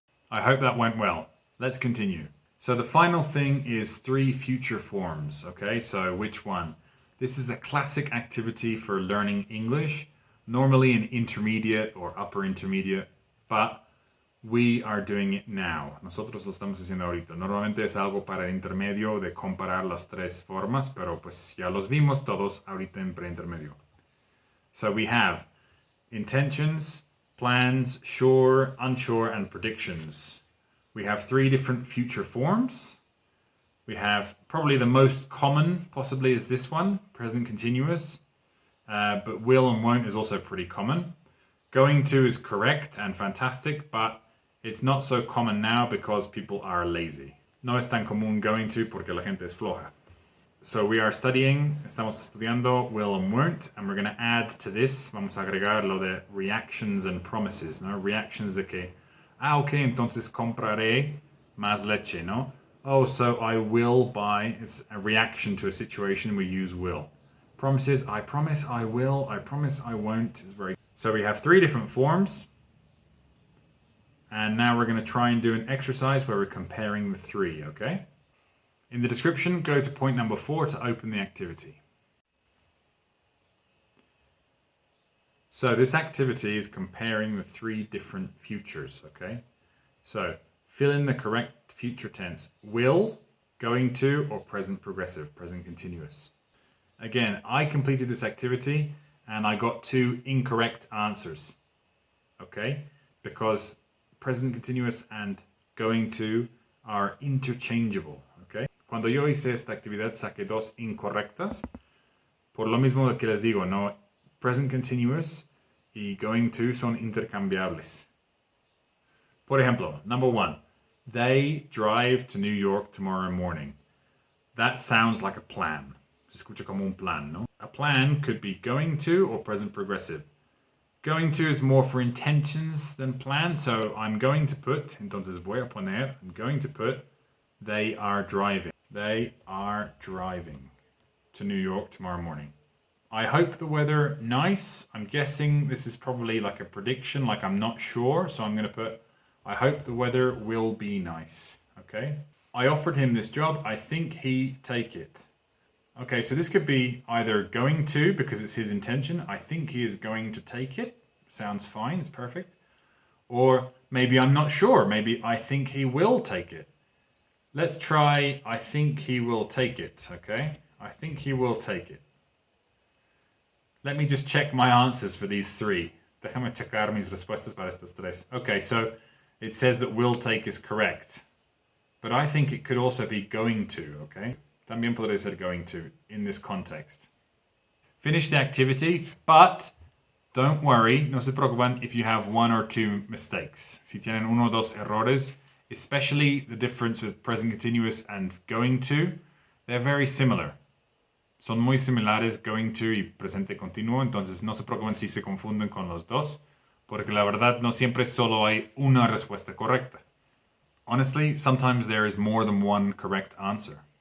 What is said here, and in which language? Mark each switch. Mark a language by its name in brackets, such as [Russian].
[English] I hope that went well. Let's continue. So the final thing is 3 future forms. Okay, so which one? This is a classic activity for learning English, normally in intermediate or upper intermediate, but we are doing it now. [Spanish] Nosotros lo estamos haciendo ahorita. Normalmente es algo para el intermedio de comparar las 3 formas, pero pues ya los vimos todos ahorita en pre-intermedio. [English] So we have intentions, plans, sure, unsure, and predictions. We have 3 different future forms. We have probably the most common, possibly, is this one, present continuous. But will and won't is also pretty common. Going to is correct and fantastic, but it's not so common now because people are lazy. [Spanish] No es tan común [English] going to [Spanish] porque la gente es floja. [English] So we are studying, [Spanish] estamos estudiando [English] will and won't, and we're going to add to this, [Spanish] vamos a agregar lo de [English] reactions and promises, ¿no? [Spanish] Reactions de que, ok, entonces compraré más leche, ¿no? [English] Oh, so I will buy, it's a reaction to a situation, we use will. Promises, I promise I will, I promise I won't, is very... So we have 3 different forms, and now we're going to try and do an exercise where we're comparing the 3, okay? In the description, go to point number 4 to open the activity. So this activity is comparing the 3 different futures, okay? So fill in the correct future tense. Will, going to, or present progressive, present continuous. Again, I completed this activity and I got 2 incorrect answers, okay? Because present continuous and going to are interchangeable, okay? [Spanish] Cuando yo hice esta actividad saqué 2 incorrectas. Por lo mismo que les digo, no, present continuous y going to son intercambiables. Por ejemplo, [English] number 1, they drive to New York tomorrow morning. That sounds like a plan. [Spanish] Se escucha como un plan, ¿no? [English] A plan could be going to or present progressive. Going to is more for intentions than plan, so I'm going to put, [Spanish] entonces voy a poner, [English] I'm going to put, they are driving. They are driving to New York tomorrow morning. I hope the weather nice. I'm guessing this is probably like a prediction, like I'm not sure, so I'm going to put, I hope the weather will be nice, okay? I offered him this job. I think he'd take it. Okay, so this could be either going to, because it's his intention. I think he is going to take it. Sounds fine, it's perfect. Or maybe I'm not sure. Maybe I think he will take it. Let's try, I think he will take it, okay? I think he will take it. Let me just check my answers for these 3. [Spanish] Déjame checar mis respuestas para estas 3. [English] Okay, so it says that will take is correct. But I think it could also be going to, okay? [Spanish] También podría ser [English] going to in this context. Finish the activity, but don't worry, [Spanish] no se preocupen [English] if you have 1 or 2 mistakes. [Spanish] Si tienen 1 o 2 errores, [English] especially the difference with present continuous and going to, they're very similar. [Spanish] Son muy similares going to y presente continuo, entonces no se preocupen si se confunden con los dos, porque la verdad no siempre solo hay una respuesta correcta. [English] Honestly, sometimes there is more than 1 correct answer.